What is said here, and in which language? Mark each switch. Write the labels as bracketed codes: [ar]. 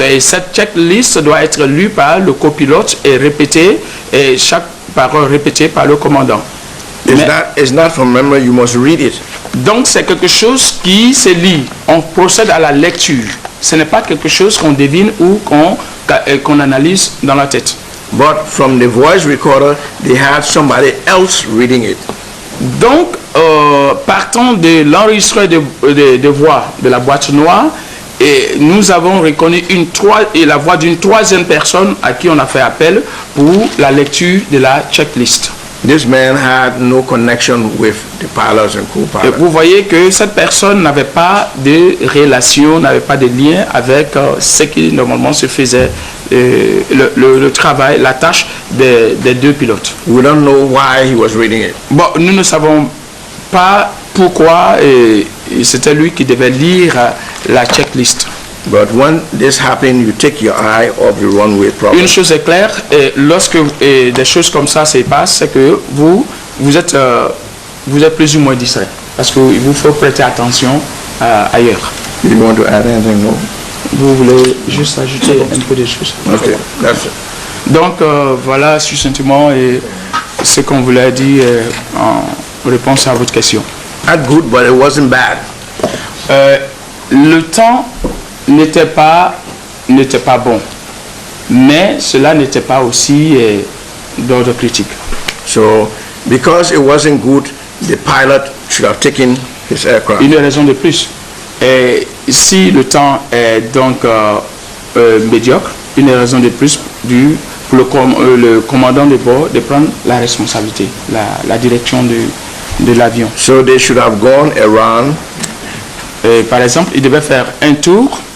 [fr] Et cette checklist doit être lue par le copilote et répétée, et chaque parole répétée par le commandant. [en] It's not from memory, you must read it. [fr] Donc c'est quelque chose qui se lit. On procède à la lecture. Ce n'est pas quelque chose qu'on devine ou qu'on analyse dans la tête. [en] But from the voice recorder, they had somebody else reading it. [fr] Donc, partant de l'enregistreur de voix de la boîte noire, et nous avons reconnu la voix d'une troisième personne à qui on a fait appel pour la lecture de la checklist. [en] This man had no connection with the pilots and [fr] Et [en] co-pilots. [fr] vous voyez que cette personne n'avait pas de relation, n'avait pas de lien avec ce qui normalement se faisait, le travail, la tâche des deux pilotes. [en] We don't know why he was reading it. [fr] Bon, nous ne savons pas pourquoi c'était lui qui devait lire la checklist. [en] But when this happened, you take your eye off the runway problem. [fr] Une chose est claire, lorsque des choses comme ça se passent, c'est que vous êtes plus ou moins distrait. Parce qu'il vous faut prêter attention ailleurs. [en] You want to add anything more? [fr] Vous voulez juste ajouter un peu de choses. [en] Okay, that's it. [fr] Donc voilà succinctement ce qu'on voulait dire en réponse à votre question. [en] Not good, but it wasn't bad. [fr] Le temps n'était pas bon, mais cela n'était pas aussi d'ordre critique. [en] So, because it wasn't good, the pilot should have taken his aircraft. [fr] Une raison de plus. Et si le temps est donc médiocre, une raison de plus pour le commandant de bord de prendre la responsabilité, la direction de l'avion. [en] So they should have gone around [fr] Par exemple, il devait faire un tour